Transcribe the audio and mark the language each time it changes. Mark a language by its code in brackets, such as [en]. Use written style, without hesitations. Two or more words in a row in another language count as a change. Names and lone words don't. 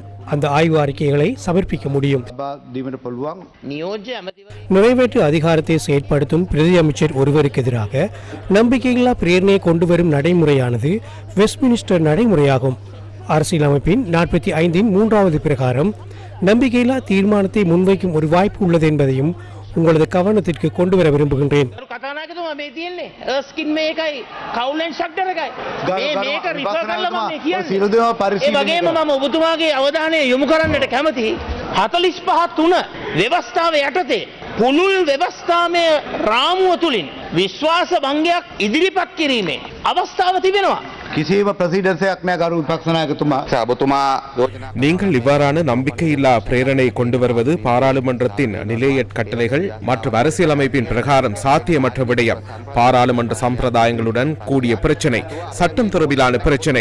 [ta] அந்த ஆய்வு அறிக்கைகளை சமர்ப்பிக்க முடியும். நிறைவேற்று அதிகாரத்தை செயற்படுத்தும் பிரதி அமைச்சர் ஒருவருக்கு எதிராக நம்பிக்கையில்லா பிரேரணையை கொண்டு வரும் நடைமுறையானது வெஸ்ட்மினிஸ்டர் நடைமுறையாகும். அரசியலமைப்பின் 45 3வது பிரகாரம் நம்பிக்கையில்லா தீர்மானத்தை முன்வைக்கும் ஒரு வாய்ப்பு உள்ளது என்பதையும் உங்களது கவனத்திற்கு கொண்டு வர விரும்புகின்றேன். [si] පුළුල් ව්‍යවස්ථාමය රාමුව තුළින් විශ්වාස භංගයක් ඉදිරිපත් කිරීමේ අවස්ථාව තිබෙනවා. [ta] நீங்கள் இவ்வாறான நம்பிக்கையில்லா பிரேரணை கொண்டு வருவது பாராளுமன்றத்தின் நிலையற் கட்டளைகள் மற்றும் அரசியலமைப்பின் பிரகாரம் சாத்தியமற்ற விடயம். பாராளுமன்ற சம்பிரதாயங்களுடன் கூடிய பிரச்சனை, சட்டம் தொடர்பிலான பிரச்சனை.